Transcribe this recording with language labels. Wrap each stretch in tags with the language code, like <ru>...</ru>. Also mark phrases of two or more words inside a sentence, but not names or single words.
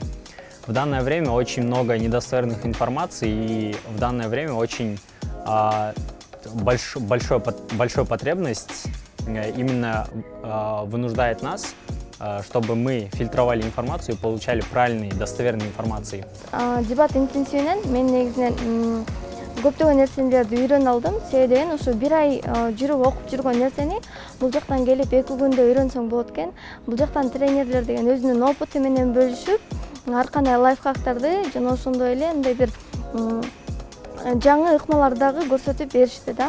<ru>В данное время очень много недостоверных информаций, и в данное время очень большая потребность именно вынуждает нас, чтобы мы фильтровали информацию и получали правильные, достоверные информации.</ru> <ky>Дебат интенсивинен мен негизинен көптөгөн нерселерди үйрөнүп алдым. Себеби деген ушу бир ай жүрүп окуп жүргөн нерсени бул жактан келип 2 күндө үйрөнсөң болот экен. Бул жактан тренерлер деген өзүнүн опыту менен бөлүшүп, ар кандай лайфхактарды жана ошондой эле мындай бир жаңы ыкмаларды дагы көрсөтүп беришти да.</ky>